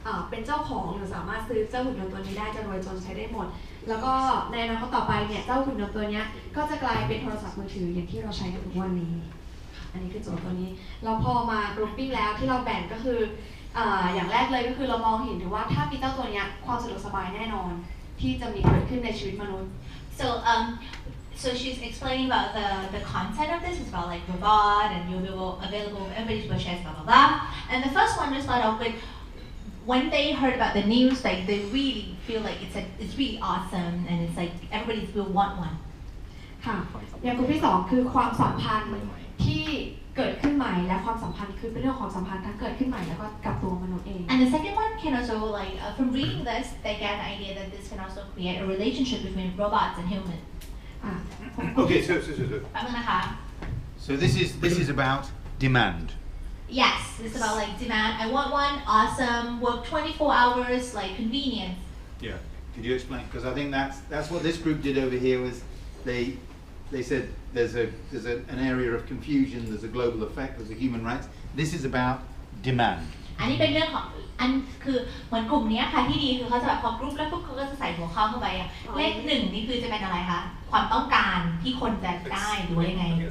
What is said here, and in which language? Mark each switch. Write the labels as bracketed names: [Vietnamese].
[Thai] เป็นเจ้าของหรือสามารถซื้อเจ้าหุ่นยนต์ตัวนี้ได้จะรวยจนใช้ได้หมดแล้วก็ในอนาคตต่อไปเนี่ยเจ้าหุ่นยนต์ตัวนี้ก็จะกลายเป็นโทรศัพท์มือถืออย่างที่เราใช้กันทุกวันนี้อันนี้คือโจทย์ตัวนี้แล้วพอมากรุ๊ปปิ้งแล้วที่เราแบ่งก็คืออย่างแรกเลยก็คือเรามองเห็นถึงว่าถ้ามีเจ้าตัวนี้ความสะดวกสบายแน่นอนที่จะมีเกิดขึ้นในชีวิตมนุษย์ [English] So she's explaining about the content of this. It's about like robot and you'll be available, everybody's wishes, blah blah blah. And the first one to start off with, when they heard about the news, like they really feel like it's really awesome and it's like everybody will want one. [Thai] ค่ะอย่างกลุ่มที่2คือความสัมพันธ์ที่เกิดขึ้นใหม่และความสัมพันธ์คือเป็นเรื่องความสัมพันธ์ทั้งเกิดขึ้นใหม่แล้วก็กับตัวมนุษย์เอง [English] And the second one can also like from reading this, they get the idea that this can also create a relationship between robots and humans. Okay, so. [Thai] แป๊บนึงนะคะ [English] So this is about demand. Yes, it's about like demand. I want one, awesome, work 24 hours, like convenience. Yeah. Could you explain? Because I think that's what this group did over here was they said there's an area of confusion, there's a global effect, there's a human rights. This is about demand. [Thai] อันนี้เป็นเรื่องของอันคือเหมือนกลุ่มนี้ค่ะที่ดีคือเขาจะแบบพอกรุ๊ปแล้วปุ๊บเขาก็จะใส่หัวข้อเข้าไปเลข1นี่คือจะเป็นอะไรคะความต้องการที่คนจะได้หรือว่ายังไง